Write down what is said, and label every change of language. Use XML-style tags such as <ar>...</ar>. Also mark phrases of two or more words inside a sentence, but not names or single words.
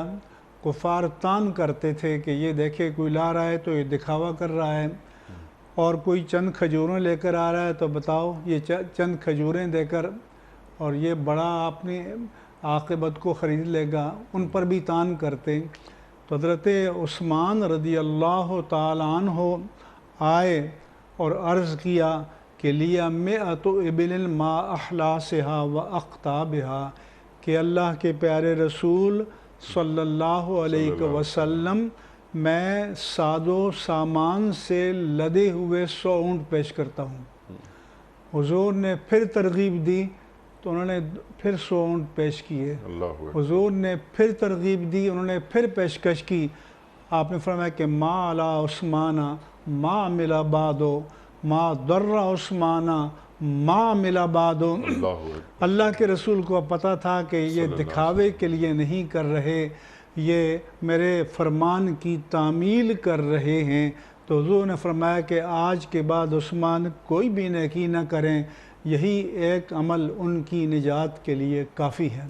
<ur>کفار تان کرتے تھے کہ یہ دیکھے کوئی لا رہا ہے تو یہ دکھاوا کر رہا ہے، اور کوئی چند کھجوریں لے کر آ رہا ہے تو بتاؤ یہ چند کھجوریں دے کر اور یہ بڑا اپنی عاقبت کو خرید لے گا، ان پر بھی تان کرتے۔ تو حضرت عثمان رضی اللہ تعالیٰ عنہ آئے اور عرض کیا کہ</ur> <ar>لیا مئۃ ابل ما احلاسہا و اقطابہا،</ar> <ur>کہ اللہ کے پیارے رسول صلی اللہ علیہ وسلم میں ساد و سامان سے لدے ہوئے 100 اونٹ پیش کرتا ہوں۔ حضور نے پھر ترغیب دی تو انہوں نے پھر 100 اونٹ پیش کیے، حضور نے پھر ترغیب دی، انہوں نے پھر پیشکش کی، آپ نے فرمایا کہ</ur> <ar>ما علی عثمان ما عمل بعدو ما ضر عثمان ما عمل بعدو۔ اللہ اکبر۔</ar> <ur>اللہ کے رسول کو پتہ تھا کہ یہ دکھاوے کے لیے نہیں کر رہے، یہ میرے فرمان کی تعمیل کر رہے ہیں۔ تو حضور نے فرمایا کہ آج کے بعد عثمان کوئی بھی نیکی نہ کریں، یہی ایک عمل ان کی نجات کے لیے کافی ہے۔</ur>